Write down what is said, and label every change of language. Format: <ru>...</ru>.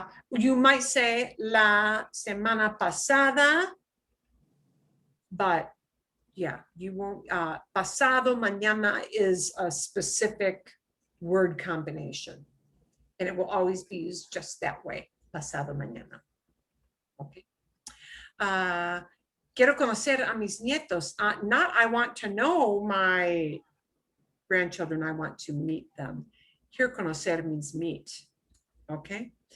<en>You might say</en> <es>la semana pasada,</es> <en>but yeah, you won't. Pasado mañana is a specific word combination, and it will always be used just that way.</en> <es>Pasado mañana. Okay. Quiero conocer a mis nietos.</es> <en>Not I want to know my grandchildren. I want to meet them. Here, conocer means meet. Okay.</en>